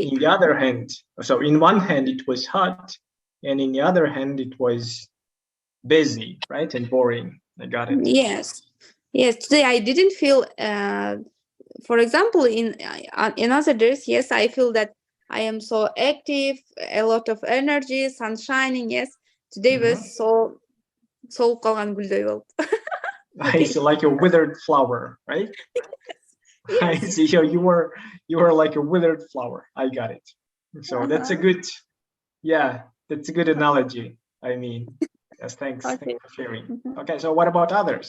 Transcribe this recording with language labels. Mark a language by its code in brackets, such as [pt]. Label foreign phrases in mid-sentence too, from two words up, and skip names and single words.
[en] in the other hand, so in one hand it was hot, and in the other hand it was busy, right, and boring. I got it. Yes. Today I didn't feel. For example, in other days, yes, I feel that I am so active, a lot of energy, sun shining. Yes, today was so [ky] калган гүлдөй болуп. [en] I see, like a withered flower, right? Yes. I see. So you were like a withered flower. I got it. So that's a good, that's a good analogy. I mean, yes, thanks. Okay. Thanks for sharing. Okay, so what about others?